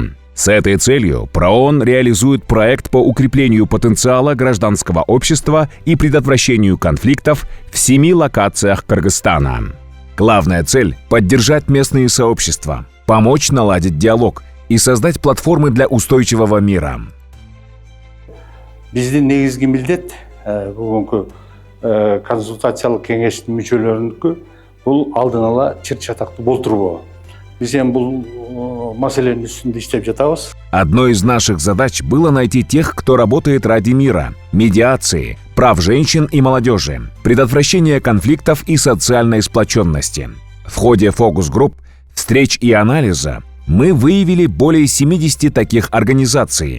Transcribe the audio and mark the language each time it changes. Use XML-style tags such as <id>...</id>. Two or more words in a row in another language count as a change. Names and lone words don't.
<ru>С этой целью ПРООН реализует проект по укреплению потенциала гражданского общества и предотвращению конфликтов в 7 локациях Кыргызстана. Главная цель – поддержать местные сообщества, помочь наладить диалог и создать платформы для устойчивого мира.</ru> <ky>Биздин негизги милдет бүгүнкү консультациялык кеңештин мүчөлөрүнүкү бул алдын ала чыр чатактуу болтурбоо. Биз эми бул маселенин үстүндө иштеп жатабыз.</ky> <ru>Одной из наших задач было найти тех, кто работает ради мира, медиации, прав женщин и молодежи, предотвращения конфликтов и социальной сплоченности. В ходе фокус-групп, встреч и анализа мы выявили более 70 таких организаций.</ru>